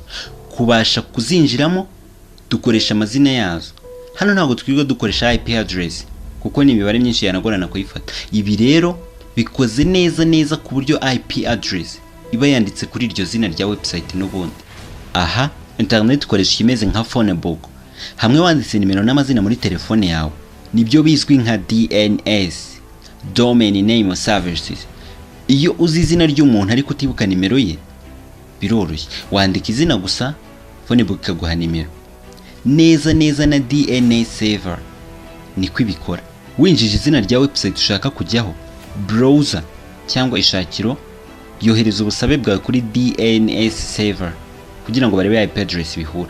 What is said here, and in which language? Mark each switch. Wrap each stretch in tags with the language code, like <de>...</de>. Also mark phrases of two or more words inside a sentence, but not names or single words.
<rw>Kubasha kuzinjiramo dukoresha amazina yazo. Hano ntabwo twirirwa dukoresha</rw> <en>IP address</en> <rw>kuko ni imibare myinshi yanagorana kuyifata. Ibi rero bikoze neza ku buryo</rw> <en>IP address</en> <rw>iba yanditse kuri iryo zina rya website n'ubundi. Aha internet ikoresha kimeze nka</rw> <en>phone book.</en> <rw>Hamwe wanditse nimero n'amazina muri telefone yawe nibyo bizwi nka DNS,</rw> <en>domain name services.</en> <rw>Iyo uzi izina ry'umuntu ariko utibuka nimero ye, biroroshye, wandika izina gusa,</rw> <en>phone book</en> <rw>ikaguha nimero. Neza na</rw> <en>DNS server</en> <rw>niko ibikora. Winjije izina rya website ushaka kujyaho, browser cyangwa ishakiro yohereza ubusabe bwawe kuri</rw> <en>DNS server</en> <rw>kugira ngo barebe</rw> <en>IP address</en> <rw>bihura.</rw>